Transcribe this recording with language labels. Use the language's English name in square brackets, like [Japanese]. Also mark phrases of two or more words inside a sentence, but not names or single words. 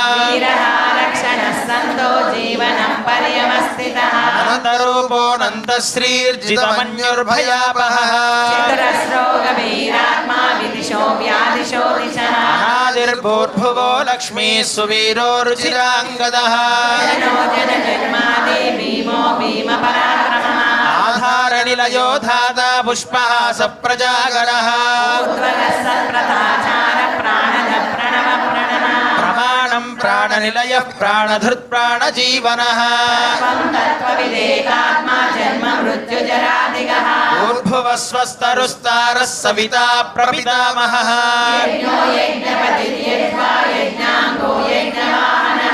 [Sanskrit] अनन्तरूपोऽनन्तश्रीर्जितमन्युर्भयापहः अनादिर्भूर्भुवो लक्ष्मीः सुवीरो रुचिराङ्गदः आधारनिलयो धाता पुष्पः सप्रजागरः प्रमाण ప్రాణం ప్రాణనిలయః ప్రాణధృత్ ప్రాణజీవనః తత్వవిదేకాత్మా జన్మ మృత్యుజరాదిగః ఊర్ధ్వస్వస్తరుస్తారः సవితా ప్రపితామహः యజ్ఞో యజ్ఞపతిర్యజ్వా యజ్ఞాంగో యజ్ఞవాహనః